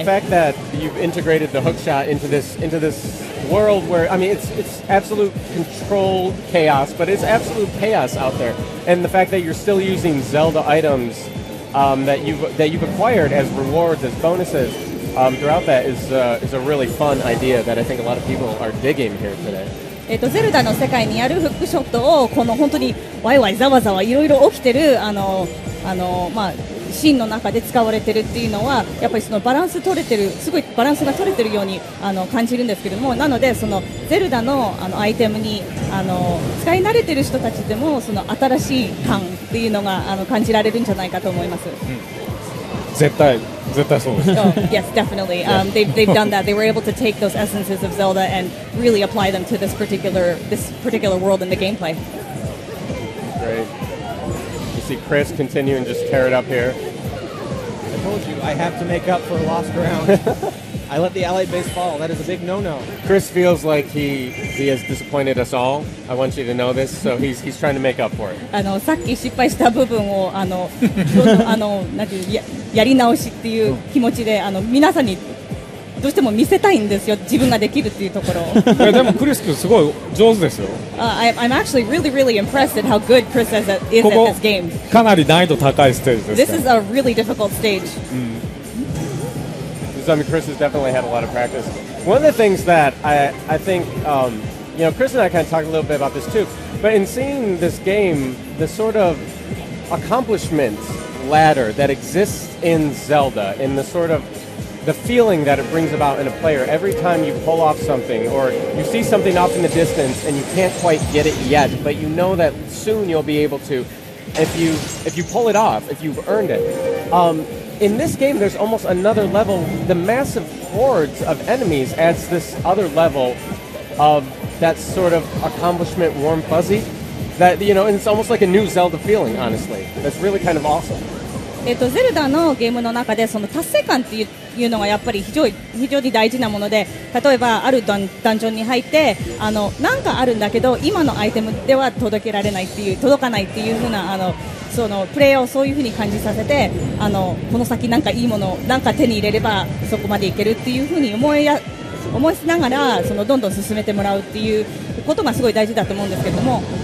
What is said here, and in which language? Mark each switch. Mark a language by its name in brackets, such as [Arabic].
[English] The fact that you've integrated the hookshot into this world where, I mean, it's absolute controlled chaos, but it's absolute chaos out there. And the fact that you're still using Zelda items that you've acquired as rewards, as bonuses throughout that is a really fun idea that I think a lot of people are digging here today. [Japanese] ゼルダの世界にあるフックショットをこの本当にワイワイざわざわいろいろ起きてるシーンの中で使われてるっていうのはやっぱりそのバランス取れてる、すごいバランスが取れてるように感じるんですけれども、なのでそのゼルダのアイテムに使い慣れてる人たちでもその新しい感っていうのが感じられるんじゃないかと思います。絶対そうです。 [English] Yes, definitely. They've done that. They were able to take those essences of Zelda and really apply them to this particular world in the gameplay. Great. You see Chris continue and just tear it up here. I told you I have to make up for a lost ground. I let the allied base fall. That is a big no-no. Chris feels like he has disappointed us all. I want you to know this, so he's trying to make up for it. [Japanese] さっき失敗した部分をどんどんなんていうやり直しっていう気持ちで皆さんにどうしても見せたいんですよ。自分ができるっていうところを。でもクリス君すごい上手ですよ。 [English] I'm actually really impressed at how good Chris is at this game. [Japanese] かなり難易度高いステージです。 [English] This is a really difficult stage. I mean, Chris has definitely had a lot of practice. One of the things that I think, Chris and I kind of talked a little bit about this too, but in seeing this game, the sort of accomplishment ladder that exists in Zelda, in the sort of the feeling that it brings about in a player every time you pull off something or you see something off in the distance and you can't quite get it yet, but you know that soon you'll be able to if you pull it off, if you've earned it. In this game, there's almost another level. The massive hordes of enemies adds this other level of that sort of accomplishment, warm fuzzy. That and it's almost like a new Zelda feeling, honestly. That's really kind of awesome. [Japanese] ゼルダのゲームの中でその達成感っていうのがやっぱり非常に大事なもので、例えばあるダンジョンに入ってなんかあるんだけど今のアイテムでは届かないっていう風なそのプレイヤーをそういう風に感じさせてこの先なんかいいものなんか手に入れればそこまでいけるっていう風に思いしながらどんどん進めてもらうっていうことがすごい大事だと思うんですけれども、